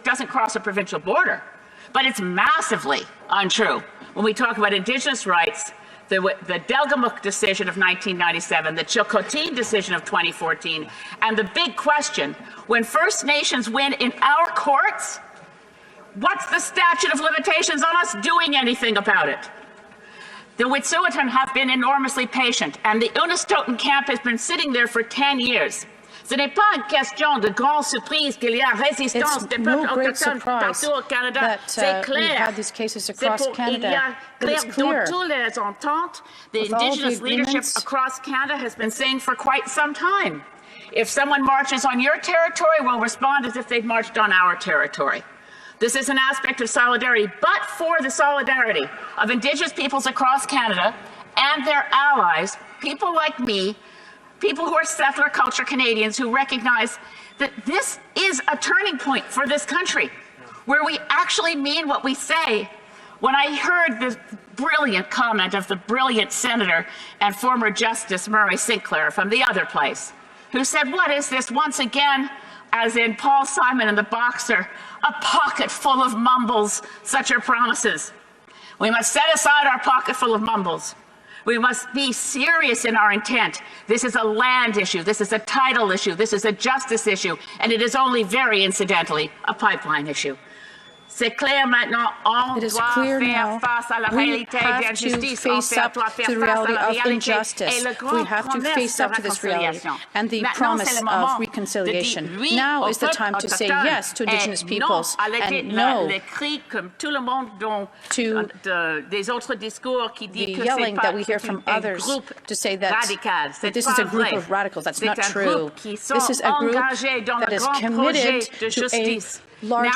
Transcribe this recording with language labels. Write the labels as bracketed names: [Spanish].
[English] It doesn't cross a provincial border. But it's massively untrue when we talk about Indigenous rights, the Delgamuukw decision of 1997, the Chilcotin decision of 2014, and the big question, when First Nations win in our courts, what's the statute of limitations on us doing anything about it? The Wet'suwet'en have been enormously patient, and the Unistoten camp has been sitting there for 10 years. [French] Ce n'est pas une question de grande surprise qu'il y a résistance des peuples autochtones partout au Canada. C'est clair. Il y a clair dans toutes les ententes. [English] The Indigenous leadership across Canada has been saying for quite some time, if someone marches on your territory, we'll respond as if they've marched on our territory. This is an aspect of solidarity, but for the solidarity of Indigenous peoples across Canada and their allies, people like me, people who are settler culture Canadians who recognize that this is a turning point for this country, where we actually mean what we say. When I heard the brilliant comment of the brilliant Senator and former Justice Murray Sinclair from the other place, who said, what is this once again, as in Paul Simon and the Boxer, a pocket full of mumbles, such are promises. We must set aside our pocket full of mumbles. We must be serious in our intent. This is a land issue. This is a title issue. This is a justice issue. And it is only very incidentally a pipeline issue. [French] C'est clair maintenant, on doit faire face à la réalité d'injustice, on doit faire face à la réalité et le grand promesse de réconciliation. [English] And the promise of reconciliation. Now is the time to say yes to Indigenous peoples and no to the yelling that we hear from others to say that this is a group of radicals. That's not true. This is a group that is committed to a large